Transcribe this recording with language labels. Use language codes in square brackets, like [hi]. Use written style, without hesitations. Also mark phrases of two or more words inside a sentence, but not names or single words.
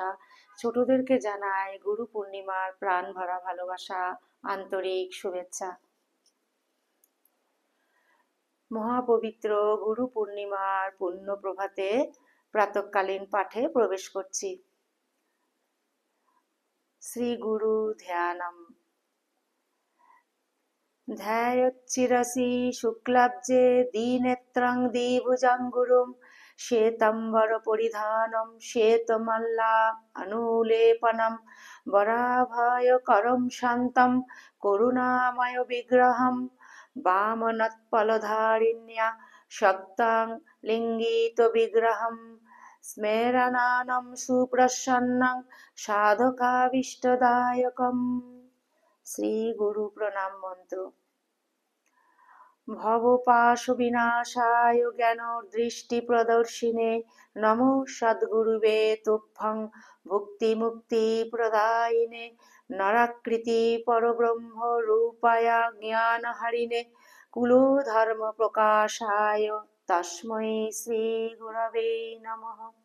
[bn] ছোটদেরকে জানাই গুরু পূর্ণিমার প্রাণ ভরা ভালোবাসা, আন্তরিক শুভেচ্ছা। মহাপবিত্র গুরু পূর্ণিমার পুণ্য প্রভাতে প্রাতঃকালীন পাঠে প্রবেশ করছি। শ্রী গুরু ধ্যানম। [sa] ध्यायच्चिरसि शुक्लाब्जे दीनेत्रं द्विभुजं श्वेतम्बरपरिधानं श्वेतमल्ला अनुलेपनं वराभयकरं शान्तं करुणामयविग्रहं वामनत्पलधारिण्या शक्तां लिङ्गितविग्रहं स्मेरणानं सुप्रसन्नं साधकाभीष्टदायकम्। [bn] শ্রী গুরু প্রণাম মন্ত্র। [sa] ভবপাশবিনাশায় জ্ঞানদৃষ্টি প্রদর্শিনে নমো সদ্গুরুবে তুভ্যং ভুক্তিমুক্তি প্রদায়িনে নরাকৃতি পরব্রহ্ম রূপায় জ্ঞানহারিণে কুলধর্ম প্রকাশায় তস্मै শ্রী গুরবে নমঃ।